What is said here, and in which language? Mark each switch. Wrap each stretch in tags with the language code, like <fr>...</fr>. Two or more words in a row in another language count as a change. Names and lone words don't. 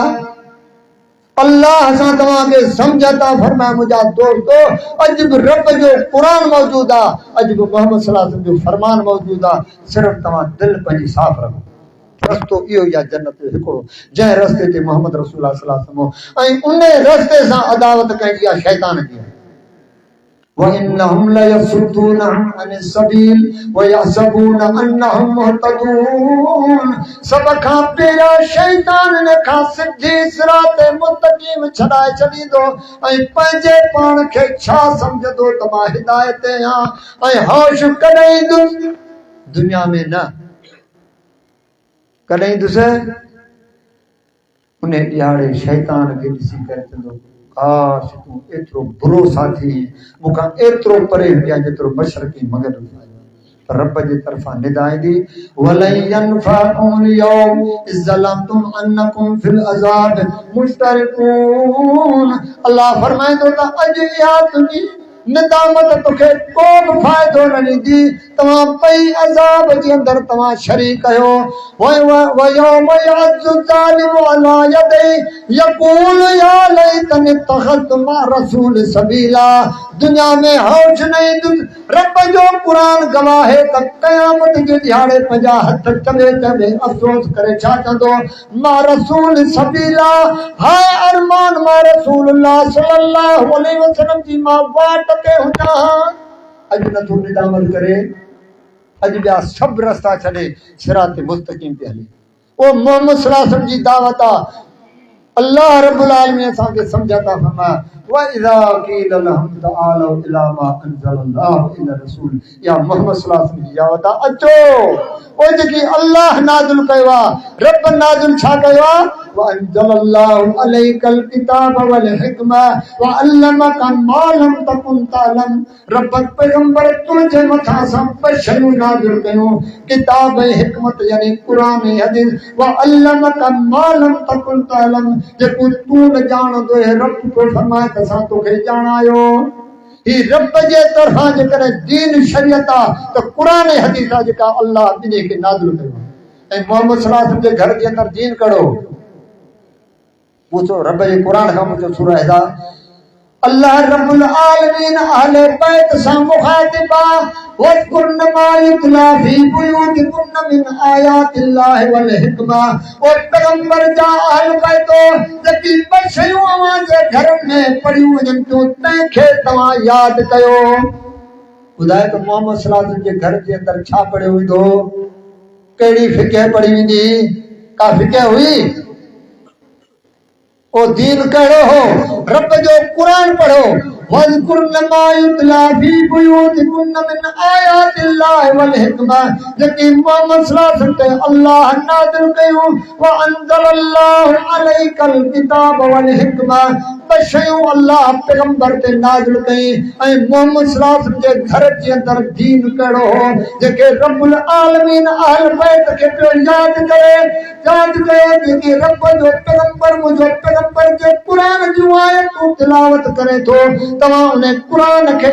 <sd>अल्लाह सां तव्हांखे सम्झता फरमाए मुंहिंजा दोस्तो, अॼु बि रब जो क़ुरान मौजूदु आहे, अॼु बि मोहम्मद</sd> <ar>صلى الله عليه وسلم</ar> <sd>जो फरमान मौजूदु आहे। सिर्फ़ु तव्हां दिलि पंहिंजी साफ़ रखो। रस्तो इहो ई आहे जन्नत जो हिकिड़ो, जंहिं रस्ते ते मोहम्मद</sd> <ar>رسول الله صلى الله عليه وسلم</ar> <sd>ऐं उन रस्ते सां अदावत कंहिंजी आहे शैतान जी।</sd> <ar>وَإِنَّهُمْ لَيَصُدُّونَهُمْ عَنِ السَّبِيلِ وَيَحْسَبُونَ أَنَّهُمْ مُهْتَدُونَ।</ar> <sd>सब खां पहिरियां शैतान ने खां सिधी</sd> <ar>صراط مستقيم</ar> <sd>छॾाए छॾींदो ऐं पंहिंजे पाण खे छा सम्झंदो त मां हिदायत ते आहियां ऐं होश कॾहिं ईंदुसि? दुनिया में न, कॾहिं ईंदुसि? उन ॾियारे शैतान खे ॾिसी करे चवंदो काश तूं एतिरो बुरो साथी मूंखां एतिरो परे हुजां जेतिरो मशरक़ी मग़रिब आहे। रब जे तरफ़ां निदा ईंदी</sd> <ar>ولن ينفعكم يوم إذ ظلمتم أنكم في العذاب مشتركون.</ar> <sd>अल्लाह फरमाईंदो त अॼु इहा तुंहिंजी निदामत तोखे को बि फ़ाइदो न ॾींदी। तव्हां ॿई अज़ाब जे अंदरि तव्हां शरीक आहियो।</sd> <ar>ويوم يعض ظالم على يديه يقول يا ليتني اتخذت مع رسول سبيلا.</ar> <sd>दुनिया में होश नहीं रब जो कुरान गवाह है त क़यामत जे दिहाड़े पंहिंजा हथ चवे चवे अफ़सोस करे छा चवंदो</sd> <ar>مع رسول سبيلا</ar> <sd>हाय अरमान मा</sd> <ar>رسول الله صلى الله عليه وسلم</ar> <sd>जी मां वाट ते हुजा अॼु नथो निदामत करे अॼु ॿिया सभु रस्ता छॾे</sd> <ar>صراط مستقيم</ar> <sd>ते हले ओ मोहम्मद</sd> <ar>صلى الله عليه وسلم</ar> <sd>जी दावत आहे</sd> <ar>الله رب العالمين</ar> <sd>असांखे सम्झाता फरमाया</sd> <ar>وإذا قيل لهم تعالوا إلى ما أنزل الله إلى رسول</ar> <sd>या मोहम्मद</sd> <ar>صلى الله عليه وسلم</ar> <sd>जी दावत आहे अचो ओ जेकी अल्लाह नाज़िल कयो आहे रब नाज़िल छा कयो आहे</sd> <ar>وأنزل الله عليك الكتاب والحكمة وعلمك ما لم تكن تعلم</ar> <sd>रब पैगंबर तुंहिंजे मथां सभु शयूं नाज़िल कयूं किताब ऐं हिकमत यानी क़ुरान ऐं हदीस</sd> <ar>وعلمك ما لم تكن تعلم</ar> <sd>जेको तूं न ॼाणंदो है रब तो फरमाए त असां तोखे ॼाणायो ही रब जे तरफ़ां जेकॾहिं दीन शरीयत आहे त क़ुरान ऐं हदीस आहे जेका अल्लाह ॿिन्ही खे नाज़िल कयो आहे ऐं मोहम्मद</sd> <ar>صلى الله عليه وسلم</ar> <sd>जे घर जे अंदरि दीन कढो पूछो रब जे क़ुरान खां मुंहिंजो सूरह हिदायत</sd> <ar>الله رب العالمين</ar> <sd>अहले बैत सां मुखातिब आहे</sd> <ar>واذكرن ما يتلى في بيوتكن من آيات الله والحكمة</ar> <sd>ओ पैगंबर जा अहल बैतो जेकी ॿ शयूं अवां जे घर में पढ़ियूं वञनि थियूं तंहिंखे तव्हां यादि कयो ॿुधाए त मोहम्मद</sd> <ar>صلى الله عليه وسلم</ar> <sd>जे घर जे अंदरि छा पढ़ियो वेंदो कहिड़ी फिक़ह पढ़ी वेंदी का फिक़ह हुई ओ दीन कहिड़ो हो रब जो कुरान पढ़ो</sd> <ar>واذكرن ما يتلى في بيوتكن من آيات الله والحكمة</ar> <sd>जेकी मोहम्मद</sd> <ar>صلى الله عليه وسلم</ar> <sd>ते अल्लाह नाज़िल कयूं</sd> <ar>وأنزل الله عليك الكتاب والحكمة</ar> <sd>ॿ शयूं अल्लाह पैगंबर ते नाज़िल कई ऐं मोहम्मद</sd> <ar>صلى الله عليه وسلم</ar> <sd>जे घर जे अंदरि दीन कहिड़ो हो जेके</sd> <ar>رب العالمين</ar> <sd>अहल बैत खे पियो यादि कयो जेके रब जो पैगंबर मुंहिंजो पैगंबर जे क़ुरान जूं आयतूं तिलावत करे थो तव्हां उन क़ुरान खे</sd>